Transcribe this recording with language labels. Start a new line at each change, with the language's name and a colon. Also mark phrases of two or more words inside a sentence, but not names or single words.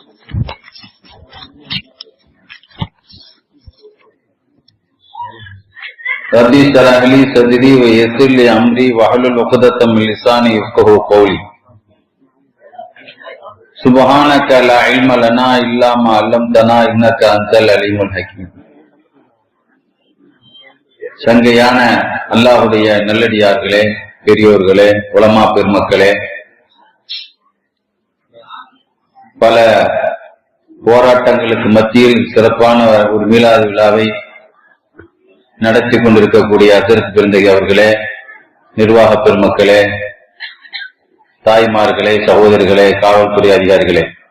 Arabic: ربي اشرح لي صدري ويسر لي امري واحلل عقدة من لساني يفقهوا قولي. سبحانك لا علم لنا الا ما علمتنا انك انت العليم الحكيم.
Tamil: சங்கையான அல்லாஹ்வுடைய நல்லடியார்களே, பெரியோர்களே, உலமா பெருமக்களே, பல போராட்டங்களுக்கு மத்தியில் சிறப்பான ஒரு மீலாது விழாவை நடத்தி கொண்டிருக்கக்கூடிய ஹஜ்ரத் பெருந்தகை அவர்களே, நிர்வாக பெருமக்களே, தாய்மார்களே, சகோதரிகளே, காவல்துறை அதிகாரிகளே,